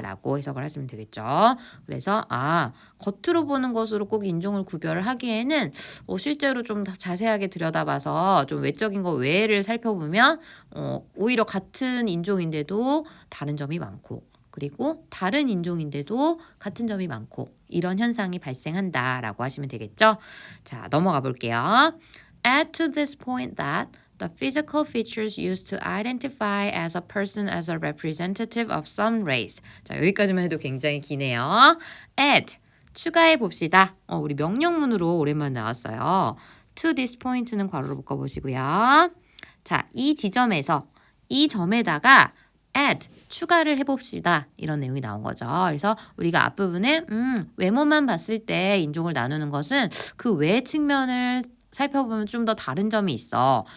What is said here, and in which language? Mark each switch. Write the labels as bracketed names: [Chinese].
[Korean] 라고 해석을 하시면 되겠죠. 그래서 겉으로 보는 것으로 꼭 인종을 구별을 하기에는 실제로 좀 자세하게 들여다봐서 좀 외적인 거 외를 살펴보면 오히려 같은 인종인데도 다른 점이 많고 그리고 다른 인종인데도 같은 점이 많고 이런 현상이 발생한다라고 하시면 되겠죠. 자, 넘어가 볼게요. [English] Add to this point that the physical features used to identify as a person as a representative of some race. [Korean] 자, 여기까지만 해도 굉장히 기네요. Add, 추가해 봅시다. 우리 명령문으로 오랜만에 나왔어요. To this point는 괄호로 묶어보시고요. 자, 이 지점에서 이 점에다가 add 추가를 해봅시다. 이런 내용이 나온 거죠. 그래서 우리가 앞부분에 외모만 봤을 때 인종을 나누는 것은 그 외 측면을 살펴보면 좀 더 다른 점이 있어.